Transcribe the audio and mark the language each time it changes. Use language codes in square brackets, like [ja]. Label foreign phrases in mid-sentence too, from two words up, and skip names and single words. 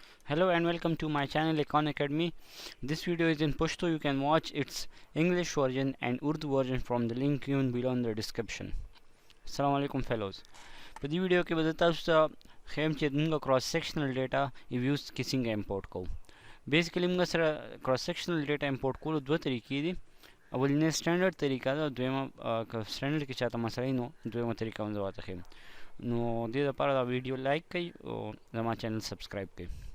[en] Hello and welcome to my channel Econ Academy. This video is in Pashto. You can watch its English version and Urdu version from the link given below in the description. [ar] السلام عليكم fellows. [ps] په دې ویډیو کې به زه تاسو ته ښیم چې موږ کراس سیکشنل ډیټا ایویوز کې څنګه امپورټ کوو. بیسیکلی موږ سره کراس سیکشنل ډیټا امپورټ کولو دوه طریقې دي. اولنۍ سټانډرډ طریقه ده، دویمه که سټانډرډ کې چاته مسئله نو دویمه طریقه هم زه ورته ښیم. نو دې لپاره دا ویډیو لایک کړئ او زما چینل سبسکرایب کړئ.